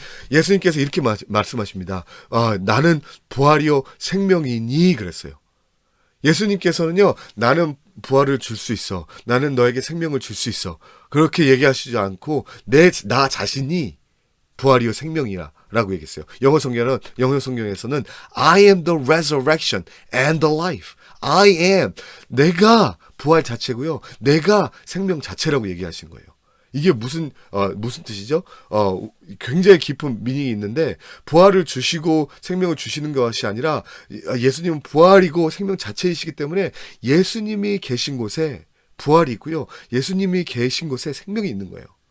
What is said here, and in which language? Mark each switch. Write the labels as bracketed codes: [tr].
[ko] 예수님께서 이렇게 말씀하십니다. 나는 부활이요 생명이니 그랬어요. 예수님께서는요, 나는 부활을 줄 수 있어, 나는 너에게 생명을 줄 수 있어, 그렇게 얘기하시지 않고 나 자신이 부활이요 생명이라 라고 얘기했어요. 영어 성경에서는 [en] I am the resurrection and the life. I am, [ko] 내가 부활 자체고요, 내가 생명 자체라고 얘기하신 거예요. 이게 무슨 뜻이죠? 굉장히 깊은 미닝이 있는데, 부활을 주시고 생명을 주시는 것이 아니라 예수님은 부활이고 생명 자체이시기 때문에 예수님이 계신 곳에 부활이 있고요, 예수님이 계신 곳에 생명이 있는 거예요.